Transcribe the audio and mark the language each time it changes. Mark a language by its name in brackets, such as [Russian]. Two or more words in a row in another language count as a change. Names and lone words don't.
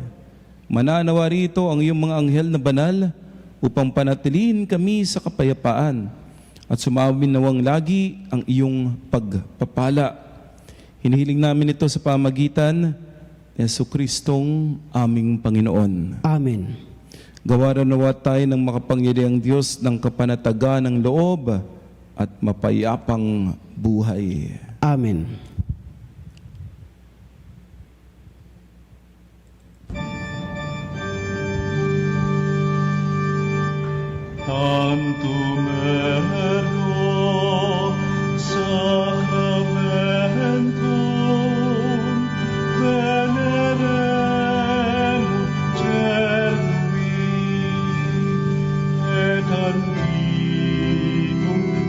[Filipino] Mananawa rito ang iyong mga anghel na banal upang panatilihin kami sa kapayapaan at sumawin nawang lagi ang iyong pagpapala. Hinihiling namin ito sa pamagitan ni Jesucristong aming Panginoon. Amen. Gawaran nawa tayo ng makapangyarihang Diyos ng kapanatagan ng loob at mapayapang buhay. Amen. [Latin] Tantum ergo sacramentum venerem celui et antiquum